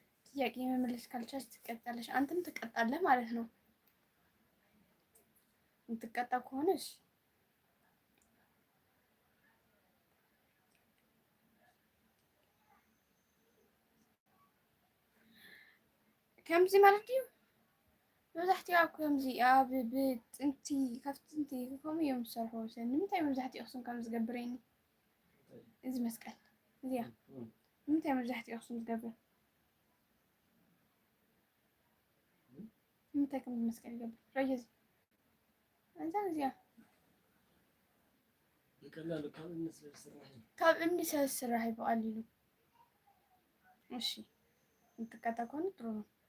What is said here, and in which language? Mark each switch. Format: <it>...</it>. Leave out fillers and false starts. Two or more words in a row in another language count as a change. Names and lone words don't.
<am>ጥያቄ መመለስ ካልቻልሽ ትቀጣለሽ። አንተም ትቀጣለህ ማለት ነው። የምትቀጣ ከሆነሽ</am> <ti>ከምዚ ማለት እዩ። መብዛሕትኡ ኣብ ከምዚ ኣብ ብጥንቲ ካብ ጥንቲ ከምኡ እዮም ዝሰርሑ። ንምንታይ መብዛሕትኡ ኣኽሱም ከም ዝገብረኒ እዚ መስቀል እዚኣ ንምንታይ መብዛሕትኡ ኣኽሱም ዝገብር ንምንታይ ከም መስቀል ይገብር ረየ እዛ እዚኣ</ti> <am>በቀላሉ</am> <ti>ካብ እምኒ ስለዝስራሕ እዩ በቀሊሉ።</ti> <am>እሺ የምትቀጣ ከሆነ ጥሩ ነው።</am>